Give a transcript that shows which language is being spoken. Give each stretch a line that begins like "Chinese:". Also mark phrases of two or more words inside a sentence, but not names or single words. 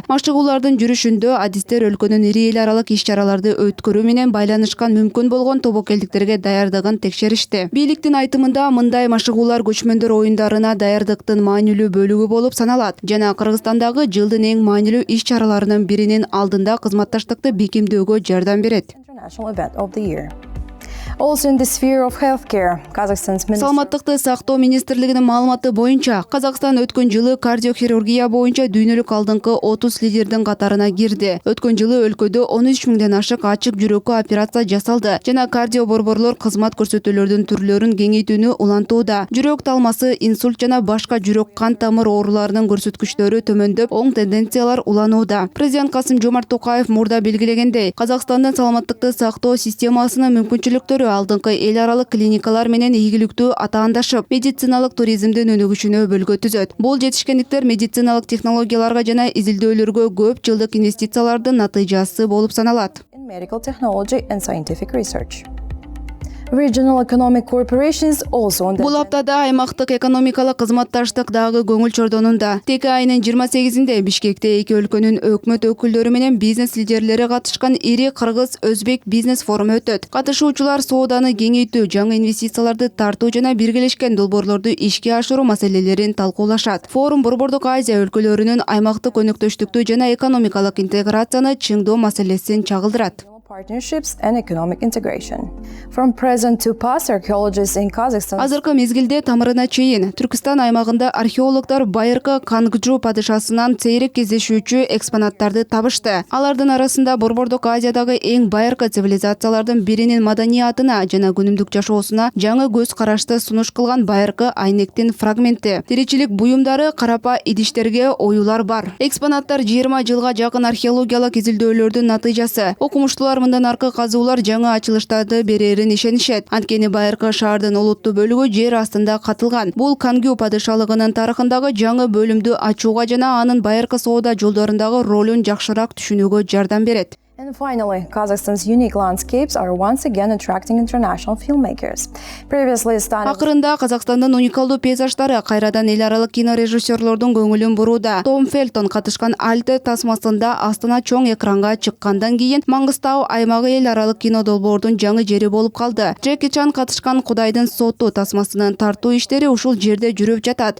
Kyrgyz: Машыгуулардын жүрүшүндө адистер өлкөнүн ири эл аралык иш-чараларды өткөрүү менен байланышкан мүмкүн болгон тобокелдиктерге даярдыгын текшеришти. Бийликтин айтымында мындай машыгуулар көчмөндөр оюндарына даярдыктын маанилүү бөлүгү болуп саналат жана Кыргызстандагы жылдын эң маанилүү иш-чараларынын биринин алдында кызматташтыкты бекемдөөгө жардам берет.
English: International event of the year. Also in the sphere of healthcare, Kazakhstan's Ministry
Kyrgyz: Саламаттыкты сактоо министрлигинин маалыматы боюнча, Казакстан өткөн жылы кардиохирургия боюнча дүйнөлүк алдыңкы 30 лидердин катарына кирди. Өткөн жылы өлкөдө 13 миңден ашык ачык жүрөккө операция жасалды жана кардиоборборлор кызмат көрсөтүүлөрдүн түрлөрүн кеңейтүүнү улантууда. Жүрөк талмасы, инсульт жана башка жүрөк кан тамыр ооруларынын көрсөткүчтөрү төмөндөп, оң тенденциялар уланууда. Президент Касым-Жомарт Токаев мурда белгилегендей, Казакстандын саламаттыкты сактоо системасынын мүмкүнчүлүктөрү алдыңкы эл аралык клиникалар менен ийгиликтүү атаандашып, медициналык туризмдин өнүгүшүнө бөлгө түзөт. Бул жетишкендиктер медициналык технологияларга жана изилдөөлөргө көп жылдык инвестициялардын натыйжасы болуп саналат.
English: in medical technology and scientific research. Regional economic corporations also on the
Kyrgyz: Бул аптада аймактык экономикалык кызматташтык дагы көңүл чордонунда. Теке айынын 28-inde Бишкекте эки өлкөнүн өкмөт өкүлдөрү менен бизнес лидерлери катышкан ири кыргыз-өзбек бизнес форуму өтөт. Катышуучулар сооданы кеңейтүү, жаңы инвестицияларды тартуу жана биргелешкен долбоорлорду ишке ашыруу маселелерин талкуулашат. Форум Борбордук Азия өлкөлөрүнүн аймактык өнөктөштүктү жана экономикалык интеграцияны чыңдоо маселесин чагылдырат.
English: partnerships and economic integration. From present to past, archaeologists in Kazakhstan.
Kyrgyz: Азыркы мезгилде тамырына чейин Түркистан аймагында археологдор байыркы Кангджу падышасынан сейрек кездешүүчү экспонаттарды табышты. Алардын арасында Борбордук Азиядагы эң байыркы цивилизациялардын биринин маданиятына жана күнүмдүк жашоосуна жаңы көз карашты сунуш кылган байыркы айнектин фрагменти, тиричилик буюмдары, карапа идиштерге оюлар бар. Экспонаттар 20 жылга жакын археологиялык изилдөөлөрдүн натыйжасы. Окумуштуулар мындан аркы казуулар жаңы ачылыштарды берерин ишенишет. Анткени байыркы шаардын олуттуу бөлүгү жер астында катылган. Бул Кангю падышалыгынын тарыхындагы жаңы бөлүмдү ачууга жана анын байыркы соода жолдорундагы ролун жакшыраак түшүнүүгө жардам берет.
English: And finally, Kazakhstan's unique landscapes are once again attracting international filmmakers. Previously studied...
Kyrgyz: Акырында Казакстандын уникалдуу пейзаждары кайрадан эл аралык кинорежиссерлордун көңүлүн бурууда. Том Фелтон катышкан Альте тасмасында Астана чоң экранга чыккандан кийин Маңгыстау аймагы эл аралык кино долбоордун жаңы жери болуп калды. Джеки Чан катышкан Кудайдын соту тасмасынын тартуу иштери ушул жерде жүрүп жатат.